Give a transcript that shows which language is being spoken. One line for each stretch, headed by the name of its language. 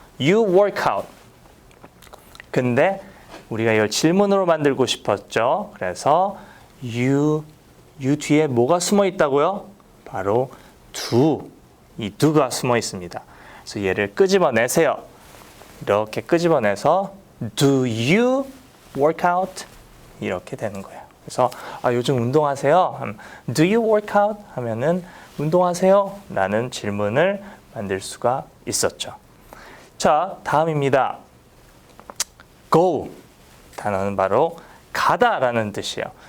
English: You work out.
Korean: 근데 우리가 이걸 질문으로 만들고 싶었죠. 그래서 you 뒤에 뭐가 숨어 있다고요? 바로 do. 이 do가 숨어 있습니다. 그래서 얘를 끄집어내세요.
English: 이렇게 끄집어내서 do you work out?
Korean: 이렇게 되는 거예요. 그래서 요즘 운동하세요?
English: Do you work out? 하면은 운동하세요?
Korean: 라는 질문을 만들 수가 있었죠. 자, 다음입니다. go 단어는 바로 가다라는 뜻이에요.